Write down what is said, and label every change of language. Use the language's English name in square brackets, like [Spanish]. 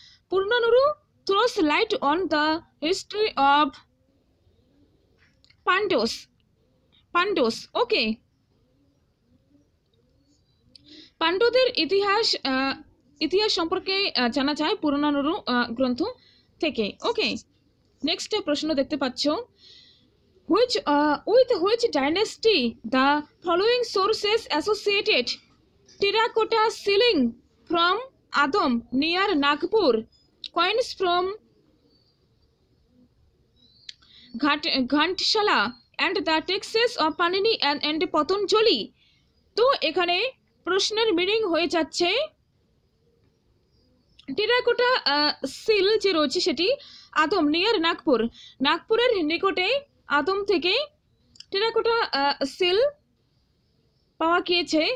[English] Purananuru throws light on the history of Pandavas. [Bangla] ওকে, পাণ্ডবদের ইতিহাস সম্পর্কে জানা যায় পুরুনানুরু গ্রন্থ থেকে। [English] okay, [Bangla] নেক্সট প্রশ্ন দেখতে পাচ্ছ, [English] with which dynasty the following sources associated terracotta ceiling from Adom near Nagpur, coins from Ghantshala and the texts of Panini and Patanjali? [Bangla] তো এখানে প্রশ্নের মিনিং হয়ে যাচ্ছে, টেরাকোটা সিল যে রয়েছে সেটি আদম নিয়ার নাগপুর, নাগপুরের নিকটে আদম থেকে টেরাকোটা সিল পাওয়া গিয়েছে।